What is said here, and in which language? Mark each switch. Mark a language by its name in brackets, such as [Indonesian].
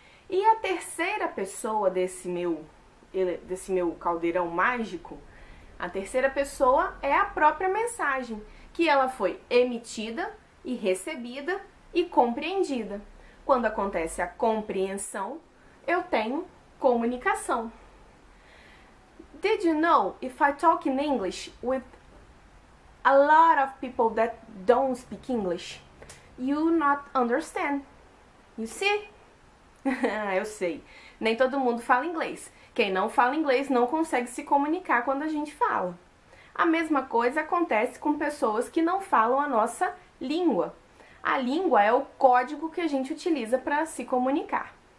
[Portuguese] E a terceira pessoa desse meu caldeirão mágico, a terceira pessoa é a própria mensagem, que ela foi emitida e recebida e compreendida. Quando acontece a compreensão, eu tenho comunicação. [English] Did you know if I talk in English with a lot of people that don't speak English, you not understand? You see? [Portuguese] Eu sei. Nem todo mundo fala inglês. Quem não fala inglês não consegue se comunicar quando a gente fala. A mesma coisa acontece com pessoas que não falam a nossa língua. A língua é o código que a gente utiliza para se comunicar.